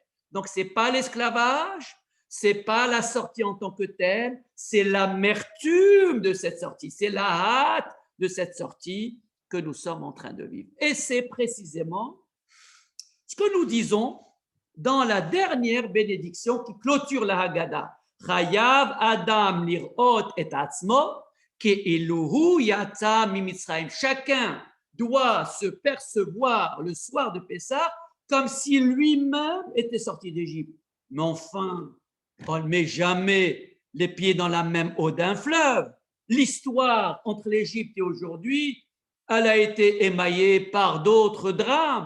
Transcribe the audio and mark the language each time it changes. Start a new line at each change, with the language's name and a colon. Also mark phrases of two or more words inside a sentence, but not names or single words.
French: Donc, ce n'est pas l'esclavage, ce n'est pas la sortie en tant que telle, c'est l'amertume de cette sortie, c'est la hâte de cette sortie que nous sommes en train de vivre. Et c'est précisément ce que nous disons dans la dernière bénédiction qui clôture la Haggadah.
Hebrew: חייב אדם לראות את עצמו כאילו הוא יצא ממצרים.
French: Chacun doit se percevoir le soir de Pessah comme si lui-même était sorti d'Égypte. Mais enfin, On ne met jamais les pieds dans la même eau d'un fleuve. L'histoire entre l'Égypte et aujourd'hui, elle a été émaillée par d'autres drames.